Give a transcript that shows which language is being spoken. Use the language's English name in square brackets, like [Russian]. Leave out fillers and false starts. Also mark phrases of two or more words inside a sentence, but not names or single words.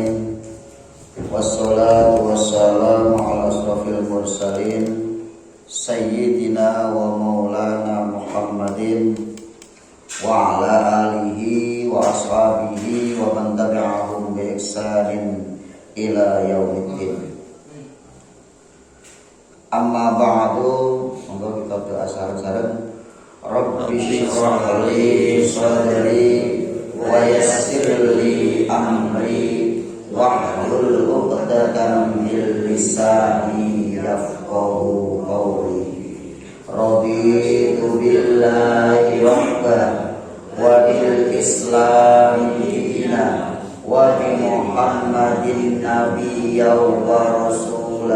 [Arabic] والصلاة والسلام على أشرف المرسلين سيدنا ومولانا محمد وعلى آله وأصحابه ومن تبعهم بإحسان إلى يوم الدين. أما بعد, [Javanese] monggo kita doa sareng-sareng. [Arabic] رب اشرح لي صدري ويسر لي أمري واحلل عقدة من لساني يفقهوا قولي. رضيت بالله ربا وبالإسلام دينا وبمحمد نبيا ورسولا.